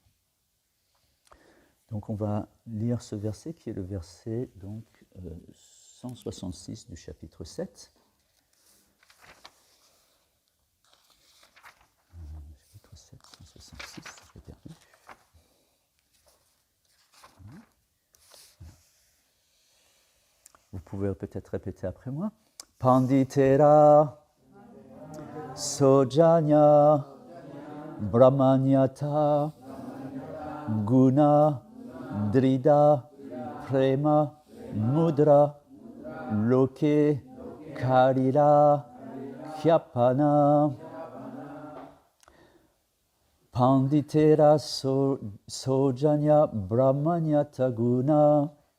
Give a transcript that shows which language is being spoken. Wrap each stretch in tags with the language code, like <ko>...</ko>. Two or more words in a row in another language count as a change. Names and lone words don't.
<fr>Donc on va lire ce verset qui est le verset donc, 166 du chapitre 7. Chapitre 7, 166, je l'ai perdu. Vous pouvez peut-être répéter après moi.</fr> <bn>পণ্ডিতের সৌজন্য ব্রহ্মণ্যতা গুণ দৃঢ় প্রেম মুদ্রা লোকে করিলা খ্যাপন পণ্ডিতের সৌজন্য ব্রহ্মণ্যতা গুণ</bn>